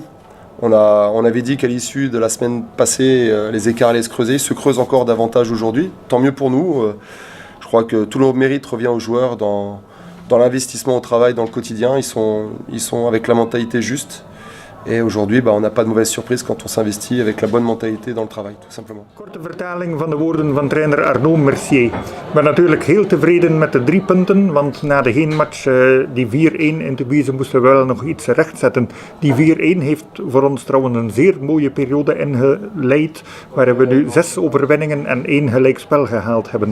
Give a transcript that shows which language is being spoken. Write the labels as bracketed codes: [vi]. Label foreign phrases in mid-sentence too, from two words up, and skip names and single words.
[fr] On avait dit qu'à l'issue de la semaine passée, les écarts allaient se creuser. Ils se creusent encore davantage aujourd'hui. Tant mieux pour nous. Je crois que tout le mérite revient aux joueurs dans l'investissement au travail, dans le quotidien. Ils sont avec la mentalité juste. Et aujourd'hui, on n'a pas de mauvaise surprise quand on s'investit avec la bonne mentalité dans le travail, tout simplement. [nl] Korte vertaling van de woorden van trainer Arnaud Mercier. Ik ben natuurlijk heel tevreden met de 3 punten, want na de heenmatch, die 4-1 in Tubize, moesten we wel nog iets rechtzetten. Die 4-1 heeft voor ons trouwens een zeer mooie periode ingeleid, waar we nu 6 overwinningen en 1 gelijkspel gehaald hebben.